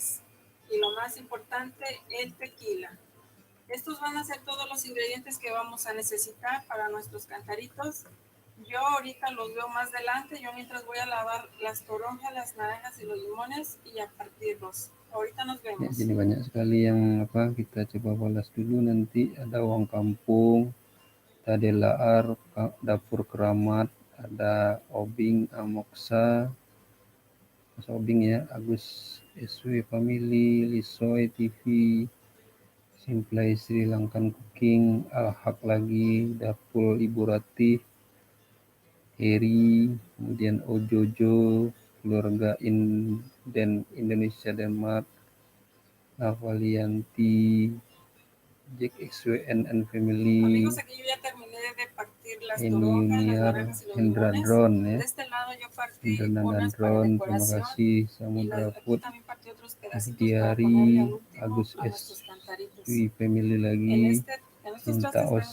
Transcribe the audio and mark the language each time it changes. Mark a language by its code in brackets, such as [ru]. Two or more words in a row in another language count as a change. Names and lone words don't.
[es] Y lo más importante, el tequila. Estos van a ser todos los ingredientes que vamos a necesitar para nuestros cantaritos. Yo ahorita los veo más adelante. Yo mientras voy a lavar las toronjas, las naranjas y los limones y a partirlos. Ahorita nos [id] Ya, vemos. sini banyak sekali yang kita coba balas dulu. Nanti ada uang kampung, ada Laar, dapur keramat, ada Obing, Amoksa, Mas Obing ya, Agus SW Family, Lisoy TV, Simplai Sri Lankan Cooking, Al-Haq lagi, Dapur Ibu Ratih, Heri, kemudian Ojojo, keluarga Indonesia Denmark, Navalianti, Jack XWNN Family, [es] Amigos, aquí yo ya terminé de partir las [id] Eni [es] toronjas, las [id] Uniar, [es] naranjas y los [id] Hendra [es] limones. [id] Drone ya. [es] De este lado yo partí [id] Hendra [es] unas para [id] Drone, terima [es] decoración [id] kasih. [es] y [id] Samudra [es] aquí [id] Food, [es] también partí otros pedacitos para [id] Diari, [es] ponerle al último [id] Agus [es] a nuestros cantaritos. [id] SW Family [es] En [id] lagi, [es] estos [id] Cinta [es] trastes tengo